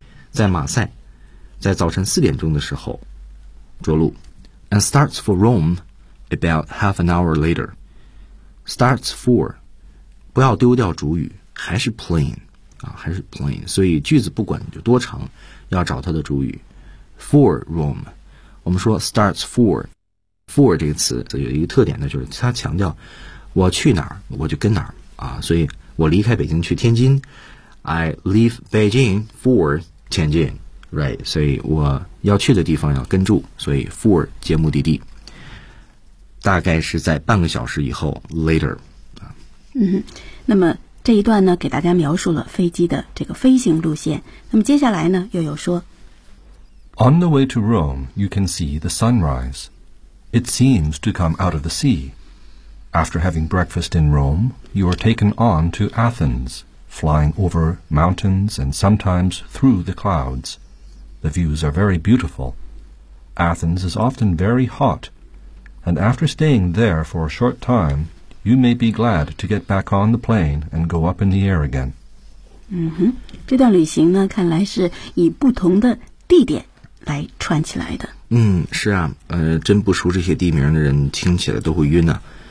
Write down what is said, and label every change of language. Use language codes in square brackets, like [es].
[zh] 在马赛在早晨四点钟的时候着陆。 [en] And starts for Rome about half an hour later. Starts for， [zh] 不要丢掉主语，还是 plane还是 plain， 所以句子不管有多长要找它的主语。 for Rome， 我们说 [en] starts for， [zh] for 这个词有一个特点呢，就是它强调我去哪儿我就跟哪儿啊。所以我离开北京去天津， [en] I leave Beijing for [zh] 天津， right， 所以我要去的地方要跟住，所以 for 接目的地，大概是在半个小时以后 later。那么这一段呢给大家描述了飞机的这个飞行路线，那么接下来呢又有说 [en] On the way to Rome you can see the sunrise. It seems to come out of the sea. After having breakfast in Rome you are taken on to Athens, flying over mountains and sometimes through the clouds. The views are very beautiful. Athens is often very hot, and after staying there for a short timeYou may be glad to get back on the plane and go up in the air again. [zh] 这段旅行呢，看来是以不同的地点来串起来的。是啊，真不熟这些地名的人听起来都会晕啊。